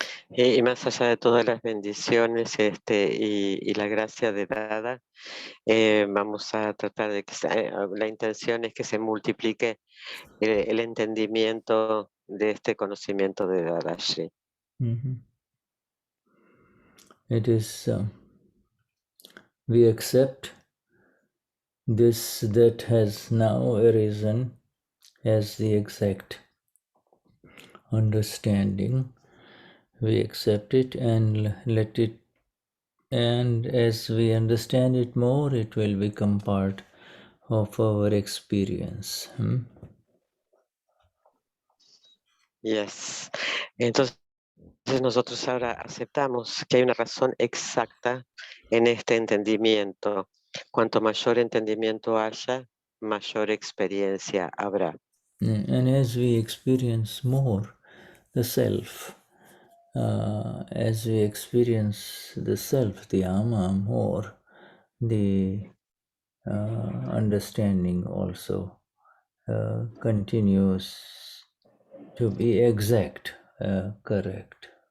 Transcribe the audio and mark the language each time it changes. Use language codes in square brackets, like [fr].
[es] Y más allá de todas las bendiciones y la gracia de Dada, vamos a tratar de que la intención es que se multiplique el entendimiento de este conocimiento de Dadashri. [en] It is, we accept this that has now arisen as the exact understanding. We accept it and let it, and as we understand it more, it will become part of our experience. Yes. [es] Entonces nosotros ahora aceptamos que hay una razón exacta en este entendimiento. Cuanto mayor entendimiento haya, mayor experiencia habrá. [en] And as we experience more the self, as we experience the self, the ama more, the understanding also continues to be exact, correct.